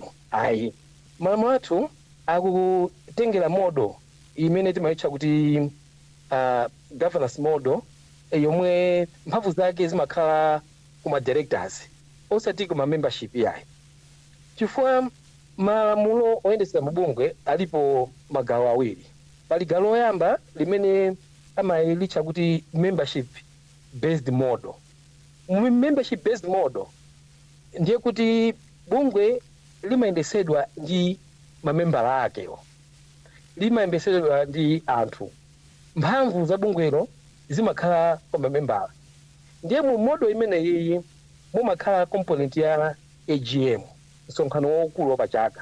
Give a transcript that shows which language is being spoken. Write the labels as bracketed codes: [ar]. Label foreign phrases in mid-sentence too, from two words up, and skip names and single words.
[ny] Ayi, malamulo athu akutengera modo imene timayitcha kuti [en] governance model, [ny] yomwe mphamvu zake zimakhala kuma directors osati kuma membership yayi. Chifukwa malamulo oyendetsera mabungwe alipo magawo awiri. Pali gawo loyamba limene amayilitcha kuti [en] membership based model. Membership based model [ny] ndiye kuti bungwe limayendetsedwa ndi mamembala akewo, limayendetsedwa ndi anthu. Mphamvu za bungwelo zimakhala kwa mamembala. Ndiye mu model imeneyi mumakhala component ya AGM, msonkhano waukulu wapachaka.